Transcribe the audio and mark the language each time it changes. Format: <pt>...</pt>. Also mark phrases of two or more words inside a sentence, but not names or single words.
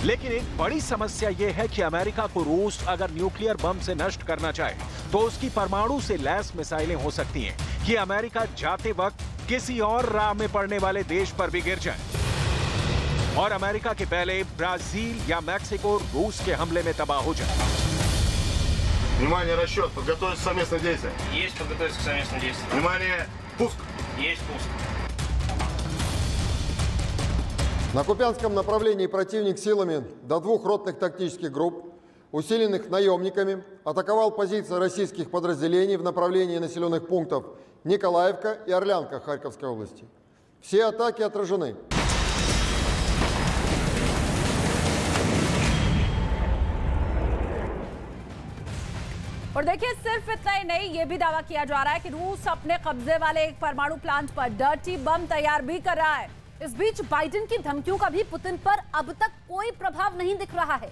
<hi>लेकिन एक बड़ी समस्या यह है कि अमेरिका को रूस अगर</hi> <en>nuclear bomb</en> <hi>से नष्ट करना चाहे तो उसकी परमाणु से लैस मिसाइलें हो सकती हैं कि अमेरिका जाते वक्त किसी और राह में पड़ने वाले देश पर भी गिर जाए और अमेरिका के पहले ब्राजील या मैक्सिको रूस के हमले में तबाह हो जाए।</hi> <ru>Внимание, расчет. Подготовиться к совместным действиям. Есть подготовиться к совместным действиям. Внимание, пуск. Есть пуск. На Купянском направлении противник силами до 2 ротных тактических групп, усиленных наемниками, атаковал позиции российских подразделений в направлении населенных пунктов Николаевка и Орлянка Харьковской области. Все атаки отражены.</ru> <hi>और देखिए, सिर्फ इतना ही नहीं, ये भी दावा किया जा रहा है कि रूस अपने कब्जे वाले एक परमाणु प्लांट पर</hi> <en>dirty bomb</en> <hi>तैयार भी कर रहा है। इस बीच बाइडेन की धमकियों का भी पुतिन पर अब तक कोई प्रभाव नहीं दिख रहा है।</hi>